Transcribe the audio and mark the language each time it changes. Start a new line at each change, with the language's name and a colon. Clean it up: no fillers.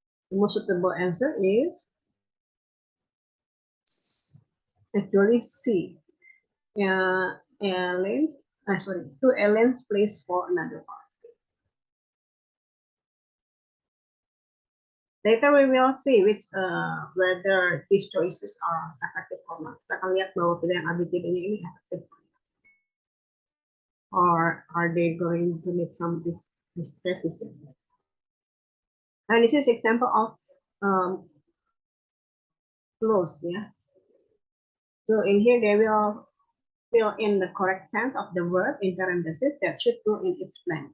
English: The most suitable answer is actually C. Ellen, sorry, to Ellen's place for another part. Later we will see whether these choices are effective or not.
Indonesian: Kita akan lihat bahwa pilihan ABCD ini efektif.
English: Or are they going to make some decision? And this is example of clause, yeah. So in here they will fill in the correct tense of the verb in parentheses that should go in its blank.